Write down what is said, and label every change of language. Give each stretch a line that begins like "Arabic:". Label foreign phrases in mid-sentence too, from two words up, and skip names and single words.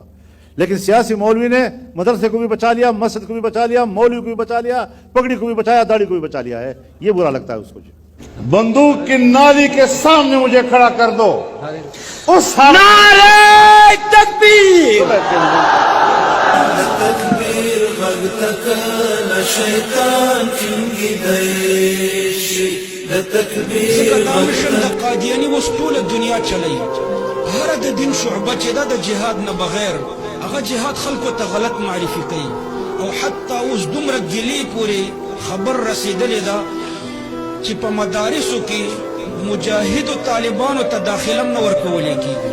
Urdu: لیکن سیاسی مولوی نے مدرسے کو بھی بچا لیا، مسجد کو بھی بچا لیا، مولوی کو بھی بچا لیا، پگڑی کو بھی بچایا، داڑھی کو بھی بچا لیا ہے. یہ برا لگتا ہے اس کو. بندوق کی نالی کے سامنے مجھے کھڑا کر دو، اس نعرۂ تکبیر
Pashto: قادیانی وس ټول دنیا چلی هر د دین شعبه چې دا د جهاد نه بغیر هغه جهاد خلکو ته غلط معرفي کوي او حتی اوس دومره ګلی پورې خبر رسیدلې ده چې په مدارسو کې مجاهدو طالبانو ته داخله نه ورکولې کیږي.